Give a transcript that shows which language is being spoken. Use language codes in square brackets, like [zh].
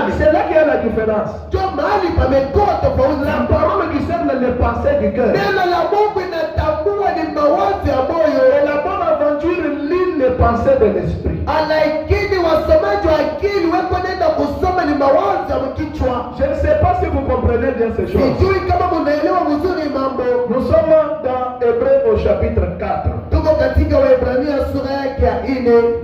[fr] C'est là qu'il y a la différence. [sw] Ndio mahali pamekuwa tofauti. [fr] La parole discerne les pensées du cœur. [sw] Neno la Mungu inatambua ni mawazo ya moyo. [fr] Et la bonne aventure lit les pensées de l'esprit. [sw] Lakini wasomaji wa akili wako nenda kusoma ni mawazo ya kichwa. [fr] Je ne sais pas si vous comprenez bien ces choses. [sw] Sijui kama mnaelewa vizuri mambo. [fr] Nous sommes dans Hébreux au chapitre 4. [sw] Tuko katika Waebrania sura yake ya 4.